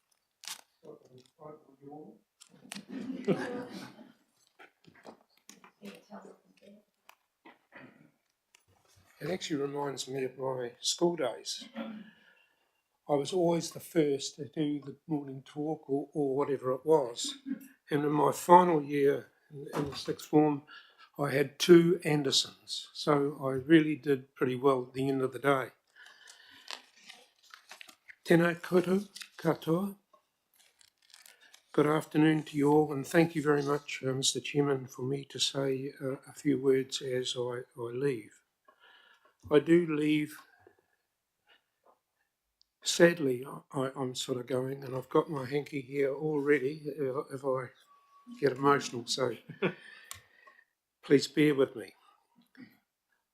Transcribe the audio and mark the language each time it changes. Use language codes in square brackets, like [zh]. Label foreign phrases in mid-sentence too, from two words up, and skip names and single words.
[en] It actually reminds me of my school days. I was always the first to do the morning talk or whatever it was. And in my final year in the sixth form, I had 2 Andersons. So I really did pretty well at the end of the day. [mi] Tēnā koutou katoa. [en] Good afternoon to you all, and thank you very much, Mr. Chairman, for me to say a few words as I leave. I do leave, sadly, I'm sort of going, and I've got my hanky here already if I get emotional, so please bear with me.